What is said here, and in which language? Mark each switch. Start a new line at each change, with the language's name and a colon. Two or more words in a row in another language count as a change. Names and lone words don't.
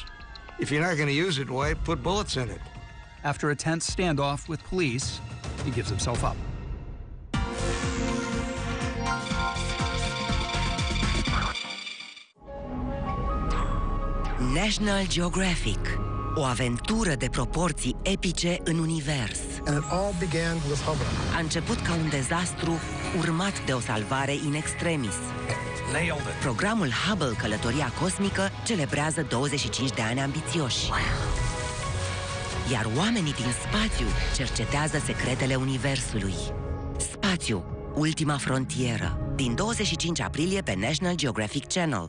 English: If you're not going to use it, why put bullets in it? After a tense standoff with police, he gives himself up. National Geographic.
Romanian: O aventură de proporții epice în univers.
English: And it all began with Hubble.
Romanian: A început ca un dezastru urmat de o salvare
Latin: in extremis.
English: Nailed it.
Romanian: Programul Hubble Călătoria Cosmică celebrează 25 de ani ambițioși. Iar oamenii din spațiu cercetează secretele universului. Spațiu, ultima frontieră. Din 25 aprilie pe National Geographic Channel.